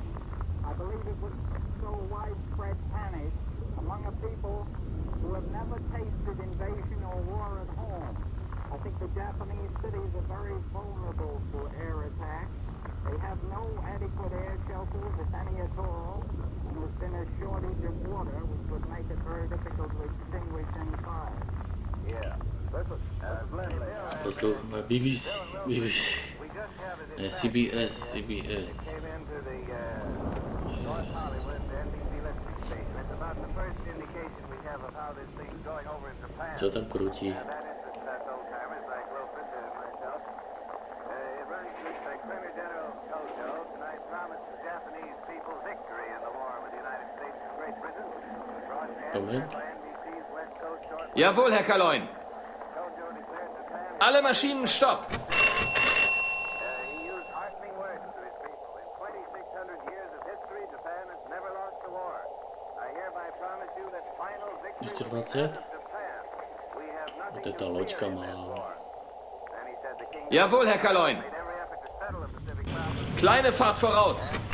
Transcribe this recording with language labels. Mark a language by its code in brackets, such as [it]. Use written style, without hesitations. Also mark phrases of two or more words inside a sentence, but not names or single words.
[en] I believe it would sow widespread panic among a people who have never tasted invasion or war at home. I think the Japanese cities are very vulnerable to air attacks. They have no adequate air shelters, if any at all, and there's been a shortage of water, which would make it very difficult to extinguish any fire. Yeah. [cs] Posloucháme BBC. Ne, CBS. [en] Hollywood NBC listening station. It's about the first indication we have of how this thing's going over in Japan. [cs] Co tam krutí? Moment. [de] Jawohl, Herr Kaloin. Alle Maschinen stopp. [cs] Ještě 20? To je ta loďka malá. [de] Jawohl, Herr Kaloin. Kleine Fahrt voraus.